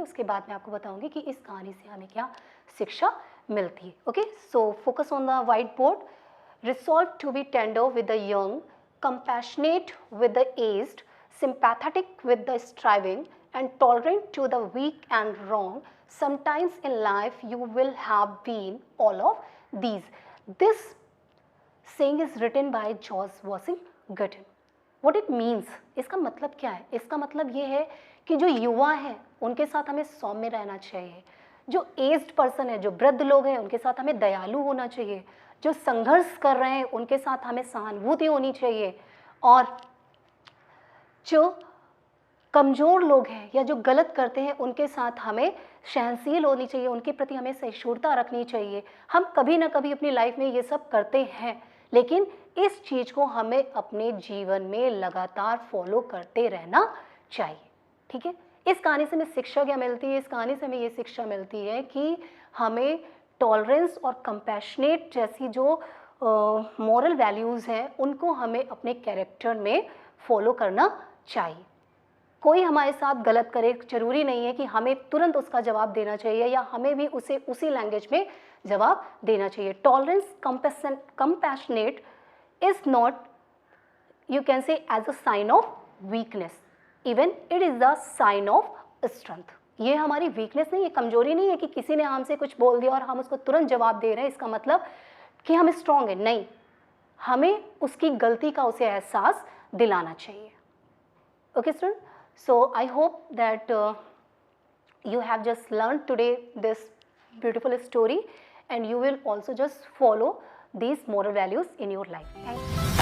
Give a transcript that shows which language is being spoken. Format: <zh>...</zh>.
<hi>उसके बाद मैं आपको बताऊंगी कि इस कहानी से हमें क्या शिक्षा मिलती है।</hi> <en>Okay, so focus on the white board. Resolve to be tender with the young, compassionate with the aged, sympathetic with the striving, and tolerant to the weak and wrong. Sometimes in life you will have been all of these. This saying is written by George Washington. What it means?</en> <hi>इसका मतलब क्या है? इसका मतलब ये है कि जो युवा हैं उनके साथ हमें सौम्य रहना चाहिए, जो एज्ड पर्सन है, जो वृद्ध लोग हैं उनके साथ हमें दयालु होना चाहिए, जो संघर्ष कर रहे हैं उनके साथ हमें सहानुभूति होनी चाहिए, और जो कमज़ोर लोग हैं या जो गलत करते हैं उनके साथ हमें सहनशील होनी चाहिए, उनके प्रति हमें सहिष्णुता रखनी चाहिए। हम कभी ना कभी अपनी लाइफ में ये सब करते हैं, लेकिन इस चीज़ को हमें अपने जीवन में लगातार फॉलो करते रहना चाहिए। ठीक है, इस कहानी से हमें शिक्षा क्या मिलती है? इस कहानी से हमें ये शिक्षा मिलती है कि हमें टॉलरेंस और कंपैशनेट जैसी जो मॉरल वैल्यूज़ हैं उनको हमें अपने कैरेक्टर में फॉलो करना चाहिए। कोई हमारे साथ गलत करे, ज़रूरी नहीं है कि हमें तुरंत उसका जवाब देना चाहिए या हमें भी उसे उसी लैंग्वेज में जवाब देना चाहिए।</hi> <en>Tolerance, compassionate is not, you can say, as a sign of weakness, even it is the sign of strength।</en> <hi>ये हमारी वीकनेस नहीं है, कमजोरी नहीं है कि किसी ने हमसे कुछ बोल दिया और हम उसको तुरंत जवाब दे रहे हैं, इसका मतलब कि हम स्ट्रांग हैं, नहीं, हमें उसकी गलती का उसे एहसास दिलाना चाहिए।</hi> <en>Okay student, so I hope that you have just learned today this beautiful story and you will also just follow these moral values in your life. Thank you.</en>